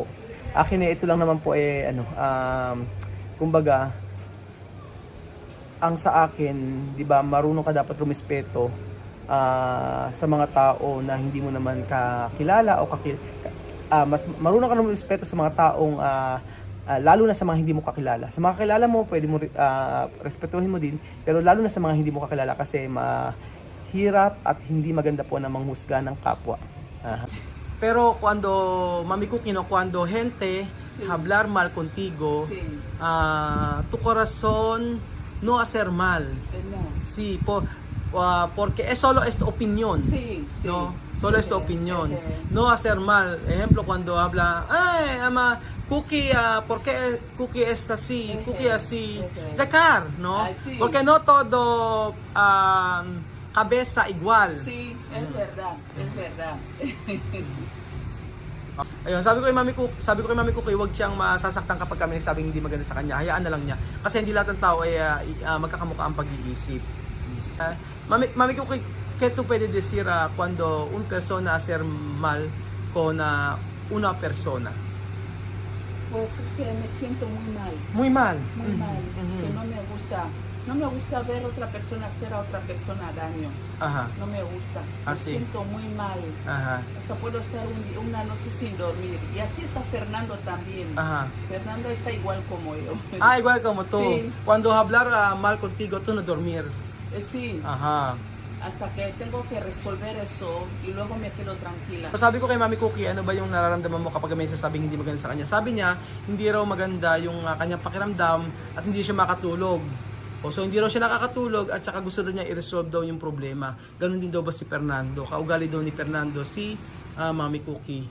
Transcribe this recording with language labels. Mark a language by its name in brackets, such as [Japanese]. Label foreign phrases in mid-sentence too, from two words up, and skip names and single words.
[Filipino] Akin ito lang naman po kumbaga, ang sa akin, di ba, marunong ka dapat rumispeto sa mga tao na hindi mo naman kakilala o mas marunong ka rumispeto sa mga taong lalo na sa mga hindi mo kakilala. Sa mga kakilala mo, pwede mo respetuhin mo din, pero lalo na sa mga hindi mo kakilala kasi mahirap at hindi maganda po na manghusga ng kapwa. Pero Mami Cookie, [Spanish] cuando gente hablar mal contigo, tu corazón no hacer mal. No. Sí, porque es solo es tu opinión. Sí, sí. No, solo es tu opinión. No hacer mal. Ejemplo, cuando habla, ama, Cookie, ¿por qué Cookie es así? Cookie así. Dejar, ¿no? Sí. Porque no todo cabeza igual. Sí, es verdad, es verdad. [Filipino] Ayun, sabi ko kay Mami Cookie, huwag siyang masasaktan kapag kami nagsabing hindi maganda sa kanya. Hayaan na lang niya. Kasi hindi lahat ng tao ay magkakamukha ang pag-iisip. [Spanish] Mami Cookie, ¿qué tú puedes decir cuando un persona hacer mal con una persona? Pues es que me siento muy mal. Muy mal. Muy mal. Que no me gusta No me gusta ver otra persona hacer a otra persona daño. Ajá. No me gusta. Ah, Me sí. siento muy mal. Ajá. Hasta puedo estar una noche sin dormir. Y así está Fernando también. Ajá. Fernando está igual como yo. Ah, igual como tú. Sí. Cuando hablar mal contigo, tú no dormir. Sí, Aha. hasta que tengo que resolver eso y luego me quedo tranquila. [Filipino] So sabi ko kay Mami Cookie, ano ba yung nararamdaman mo kapag may sasabing hindi maganda sa kanya? Sabi niya, hindi raw maganda yung kanyang pakiramdam at hindi siya makatulog. O, so hindi raw siya nakakatulog at saka gusto rin niya i-resolve daw yung problema. Ganon din daw ba si Fernando? Kaugali daw ni Fernando si Mami Cookie.